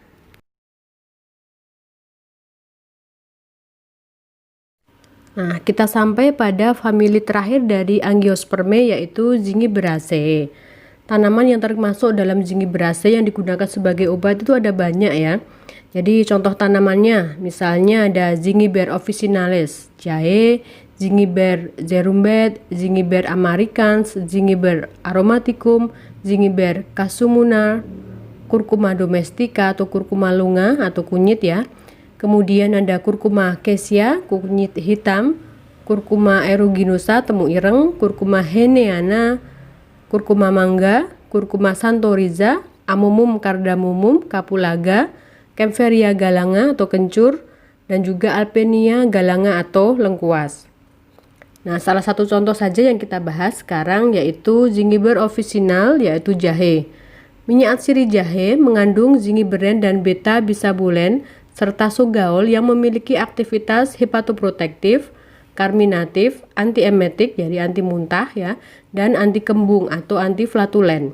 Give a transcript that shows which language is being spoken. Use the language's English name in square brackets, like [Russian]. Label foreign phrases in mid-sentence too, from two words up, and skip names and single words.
[Indonesian] Nah, kita sampai pada famili terakhir dari Angiospermae yaitu Zingiberaceae. Tanaman yang termasuk dalam Zingiberaceae yang digunakan sebagai obat itu ada banyak ya. Jadi contoh tanamannya, misalnya ada Zingiber officinalis, jahe, Zingiber zerumbet, Zingiber americans, Zingiber aromaticum, Zingiber casumunar, Curcuma domestica atau Curcuma lunga atau kunyit ya. Kemudian ada Curcuma cassia, kunyit hitam, Curcuma aeruginosa, temu ireng, Curcuma heneana, Curcuma mangga, Curcuma santoriza, Amomum cardamomum, Capulaga, Kaempferia galanga atau kencur, dan juga Alpenia galanga atau lengkuas. Nah, salah satu contoh saja yang kita bahas sekarang yaitu Zingiber officinal, yaitu jahe. Minyak atsiri jahe mengandung zingiberin dan beta bisabulen serta sogaol yang memiliki aktivitas hepatoprotektif, karminatif, antiemetik jadi anti muntah ya, dan anti kembung atau anti flatulen.